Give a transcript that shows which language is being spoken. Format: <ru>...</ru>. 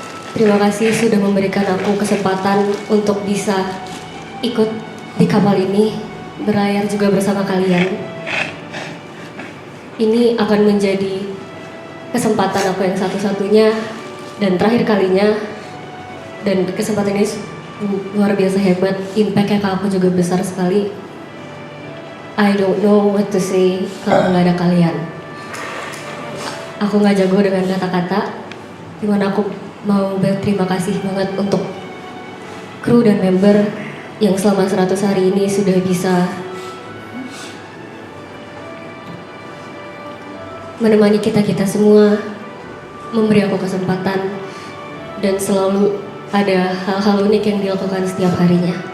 <id>Terima kasih sudah memberikan aku kesempatan untuk bisa ikut di kapal ini, berlayar juga bersama kalian. Ini akan menjadi kesempatan aku yang satu-satunya dan terakhir kalinya. Dan kesempatan ini luar biasa hebat, impact-nya ke aku juga besar sekali.</id> <en>I don't know what to say</en> <id>kalau nggak ada kalian. Aku nggak jago dengan kata-kata, dimana aku mau berterima kasih banget untuk kru dan member yang selama 100 hari ini sudah bisa menemani kita-kita semua, memberi aku kesempatan, dan selalu ada hal-hal unik yang dilakukan setiap harinya.</id>